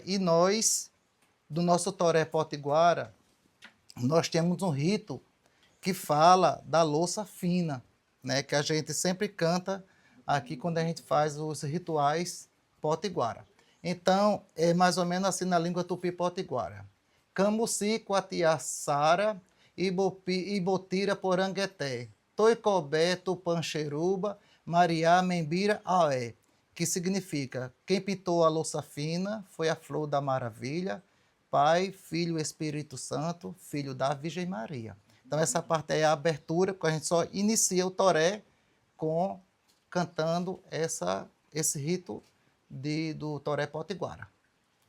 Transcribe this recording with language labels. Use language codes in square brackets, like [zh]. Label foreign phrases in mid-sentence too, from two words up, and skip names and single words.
[pt] E nós, do nosso toré potiguara, nós temos um rito que fala da louça fina, né? Que a gente sempre canta aqui quando a gente faz os rituais potiguara. Então, é mais ou menos assim na língua tupi-potiguara. [tpw] Camuci, Quatiaçara, Ibotira, Porangueté, Toicobé, Tupancheruba, Mariá, Membira, Aé, [pt] que significa, quem pintou a louça fina foi a flor da maravilha, Pai, Filho e Espírito Santo, Filho da Virgem Maria. Então essa parte é a abertura, que a gente só inicia o toré cantando esse rito do toré potiguara.